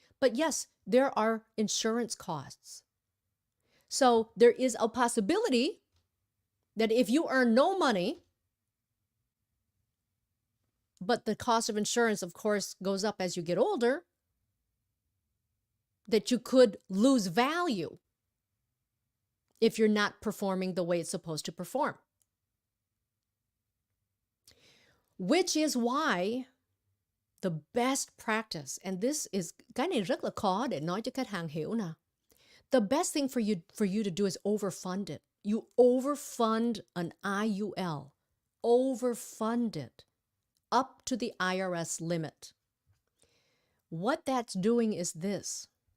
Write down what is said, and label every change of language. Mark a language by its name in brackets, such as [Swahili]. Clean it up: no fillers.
[English] But yes, there are insurance costs. So there is a possibility that if you earn no money, but the cost of insurance, of course, goes up as you get older, that you could lose value if you're not performing the way it's supposed to perform. Which is why the best practice, and this is [Vietnamese] cái này rất là khó để nói cho khách hàng hiểu nè. [English] The best thing for you to do is overfund it. You overfund an IUL. Overfund it up to the IRS limit. What that's doing is this.